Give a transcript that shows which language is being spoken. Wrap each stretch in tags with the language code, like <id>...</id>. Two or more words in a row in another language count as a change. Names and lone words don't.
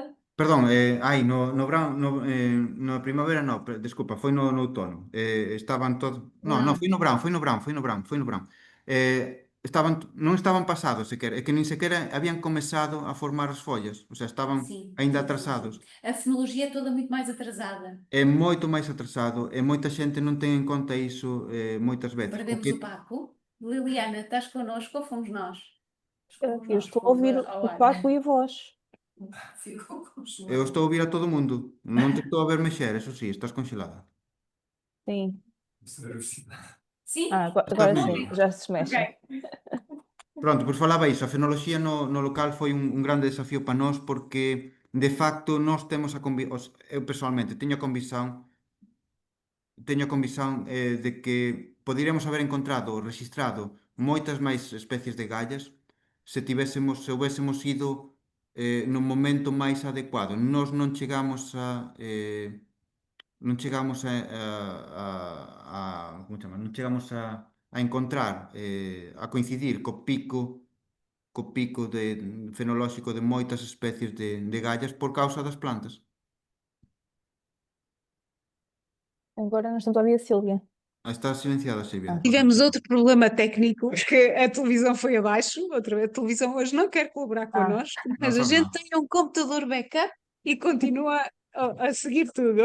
<gl>Perdón, no Brown, na primavera no, desculpa, foi no outono. Estaban todos, non, foi no Brown, foi no Brown. Non estaban pasados sequer, é que nin sequera habían comezado a formar as follas, o sea, estaban</gl> <pt>Sim,</pt> <gl>aínda</gl> <pt>sim,</pt> <gl>atrasados.</gl> <pt>sim. A fenologia é toda muito mais atrasada.</pt> <gl>É moito máis atrasado e moita xente non ten en conta iso moitas veces. Perdemos o Paco. Liliana,</gl> <pt>estás connosco ou fomos nós? Fomos Eu nós, estou a fomos ouvir ao o ar. Paco e a voz. Ficou Eu congelado.</pt> <gl>estou a ouvir a todo mundo, non te estou a ver mexer, eso sí, estás congelada.</gl> <pt>Sim. Sim? Agora sim, melhor. já se mexem. Ok.</pt> <gl>Pronto, pois falaba iso, a fenoloxía no local foi un grande desafío para nós porque, de facto, nós temos eu personalmente teño a convicción de que poderíamos haber encontrado ou registrado moitas máis especies de gallas se houbésemos ido no momento máis adecuado. Nós non chegamos como chama? Non chegamos a encontrar, a coincidir co pico fenolóxico de moitas especies de gallas por causa das plantas.</gl> <pt>Agora não estamos a ouvir a Sílvia. Está silenciada, Silvia. Ah. Tivemos outro problema técnico, que a televisão foi abaixo, outra vez a televisão hoje não quer colaborar connosco, mas a faz gente mal. tem um computador backup e continua a seguir tudo.</pt>